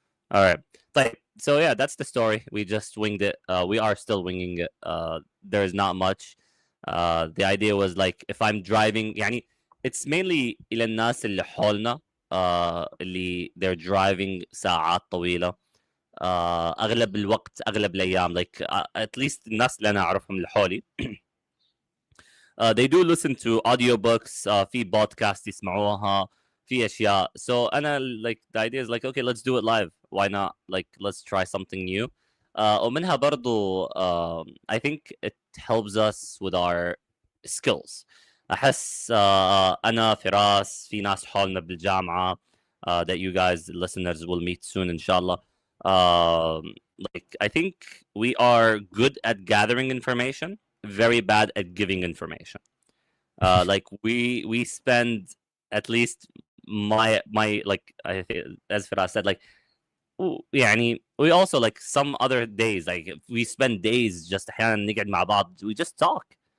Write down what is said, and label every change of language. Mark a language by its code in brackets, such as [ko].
[en] All right. So yeah, that's the story. We just winged it. We are still winging it. There's not much. The idea was like if I'm driving, يعني it's mainly [ar] إلى الناس اللي حولنا اللي [en] they're driving [ar] ساعات طويلة. أغلب الوقت أغلب الأيام [en] like at least [ar] الناس اللي أنا أعرفهم اللي حولي. [en] They do listen to audiobooks. [ar] في podcast يسمعوها. في أشياء. [en] So أنا like the idea is like okay, let's do it live. Why not? Like let's try something new. [ar] ومنها برضو [en] I think it helps us with our skills. [ar] أحس أنا فراس في ناس حولنا بالجامعة [en] that you guys listeners will meet soon [ar] إن شاء الله. [en] Like I think we are good at gathering information, very bad at giving information. Like we spend at least my like I think as Firas said, like يعني we also like some other days like we spend days just [ar] أحيانا نقعد مع بعض, [en] we just talk.